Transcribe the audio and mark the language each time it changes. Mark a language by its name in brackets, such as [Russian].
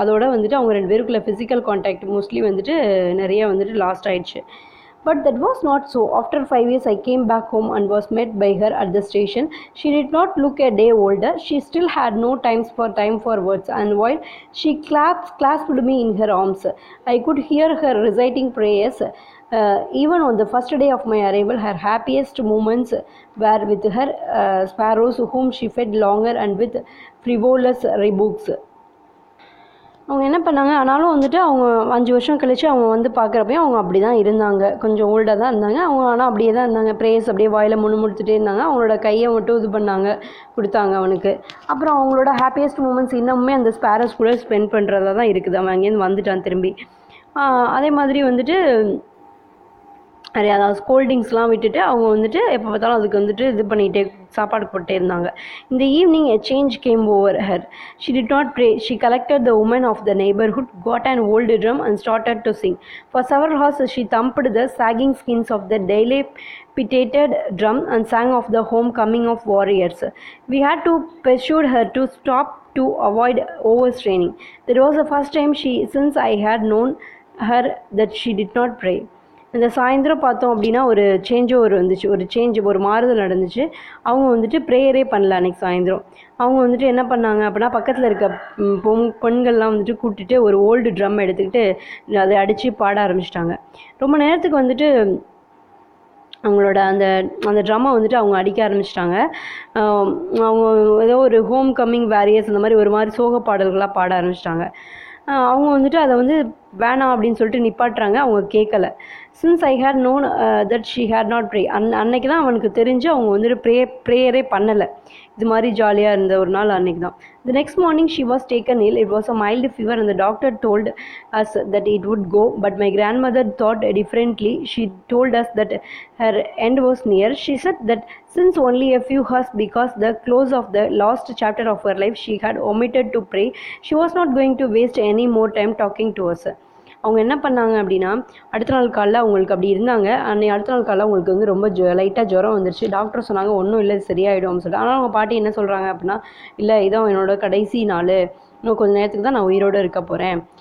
[Tamil] அதோட வந்துட்டு அவங்க 2 பேருக்குள்ள ஃபிசிக்கல் கான்டாக்ட் மோஸ்ட்லி வந்துட்டு நிறைய வந்துட்டு லாஸ்ட் ஆயிடுச்சு. [English] But that was not so. After 5 years, I came back home and was met by her at the station. She did not look a day older. She still had no time for words. And while she clasped me in her arms, I could hear her reciting prayers. Even on the first day of my arrival, her happiest moments were with her sparrows, whom she fed longer and with frivolous rebukes. [Tamil] அவங்க என்ன பண்ணாங்க, ஆனாலும் வந்துட்டு அவங்க 5 வருஷம் கழித்து அவங்க வந்து பார்க்குறப்பையும் அவங்க அப்படி தான் இருந்தாங்க. கொஞ்சம் ஓல்டாக தான் இருந்தாங்க அவங்க. ஆனால் அப்படியே தான் இருந்தாங்க. ப்ரேயர்ஸ் அப்படியே வாயில் முணுமுணுத்துட்டே இருந்தாங்க. அவங்களோட கையை மட்டும் இது பண்ணாங்க, கொடுத்தாங்க அவனுக்கு. அப்புறம் அவங்களோட ஹாப்பியஸ்ட் மூமெண்ட்ஸ் இன்னமுமே அந்த ஸ்பேரோஸ் கூட ஸ்பெண்ட் பண்ணுறதா தான் இருக்குது. அவன் அங்கேருந்து வந்துட்டான் திரும்பி. அதே மாதிரி வந்துட்டு அதாவது ஸ்கோல்டிங்ஸ்லாம் விட்டுட்டு அவங்க வந்துட்டு எப்போ பார்த்தாலும் அதுக்கு வந்துட்டு இது பண்ணிகிட்டே சாப்பாடு போட்டே இருந்தாங்க. [English] In the evening, a change came over her. She did not pray. She collected the women of the neighborhood, got an old drum and started to sing. For several hours, she thumped the sagging skins of the dilapidated drum and sang of the homecoming of warriors. We had to persuade her to stop to avoid overstraining. That was the first time since I had known her that she did not pray. [Tamil] இந்த சாயந்தரம் பார்த்தோம் அப்படின்னா ஒரு வந்துச்சு, ஒரு மாறுதல் நடந்துச்சு. அவங்க வந்துட்டு ப்ரேயரே பண்ணல அன்றைக்கி சாயந்தரம். அவங்க வந்துட்டு என்ன பண்ணாங்க அப்படின்னா, பக்கத்தில் இருக்க பெண்கள்லாம் வந்துட்டு கூப்பிட்டுட்டு ஒரு ஓல்டு ட்ரம் எடுத்துக்கிட்டு அதை அடித்து பாட ஆரம்பிச்சிட்டாங்க. ரொம்ப நேரத்துக்கு வந்துட்டு அவங்களோட அந்த ட்ரம்மை வந்துட்டு அவங்க அடிக்க ஆரம்பிச்சிட்டாங்க. அவங்க ஏதோ ஒரு ஹோம் கம்மிங் வாரியர்ஸ் அந்த மாதிரி ஒரு மாதிரி சோக பாடல்களாக பாட ஆரம்பிச்சிட்டாங்க. அவங்க வந்துட்டு அதை வந்து வேணாம் அப்படின்னு சொல்லிட்டு நிப்பாட்டுறாங்க. அவங்க கேட்கல. [English] Since I had known that she had not pray. [Tamil] அன்னைக்கு தான் அவனுக்கு தெரிஞ்சு அவங்க வந்துட்டு ப்ரேயரே பண்ணலை. இது மாதிரி ஜாலியாக இருந்த ஒரு நாள் அன்றைக்கி தான். [English] The next morning she was taken ill. It was a mild fever and the doctor told us that it would go. But my grandmother thought differently. She told us that her end was near. She said that since only a few hours, because the close of the last chapter of her life, she had omitted to pray, she was not going to waste any more time talking to us. [Tamil] அவங்க என்ன பண்ணாங்க அப்படின்னா, அடுத்த நாள் காலைல அவங்களுக்கு அப்படி இருந்தாங்க. அடுத்த நாள் காலைல அவங்களுக்கு வந்து ரொம்ப லைட்டாக ஜுரம் வந்துருச்சு. டாக்டர் சொன்னாங்க ஒன்றும் இல்லை, சரியாயிடும் அப்படின்னு சொல்லிட்டு. ஆனால் அவங்க பாட்டி என்ன சொல்கிறாங்க அப்படின்னா, இல்லை இதான் என்னோட கடைசி நாள், இன்னும் கொஞ்சம் நேரத்துக்கு தான் நான் உயிரோடு இருக்க போகிறேன்.